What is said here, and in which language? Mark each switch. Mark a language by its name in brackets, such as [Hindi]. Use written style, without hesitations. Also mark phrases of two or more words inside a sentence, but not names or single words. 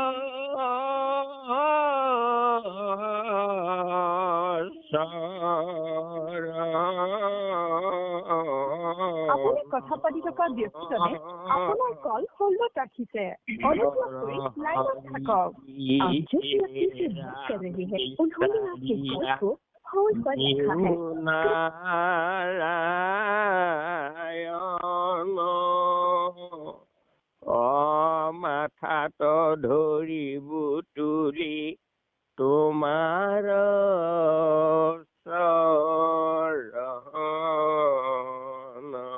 [Assamese] আপুনি কথা পাতি থকা ব্যক্তিজনে আপোনাৰ কল হোল্ডত ৰাখিছে। অনুগ্ৰহ কৰি লাইনত থাকক। [Hindi] आप जिस व्यक्ति से बात कर रहे हैं उन्होंने आपके कॉल को होल्ड पर रखा है। [Assamese] মাথাত ধৰিব তুলি তোমাৰ চৰণ।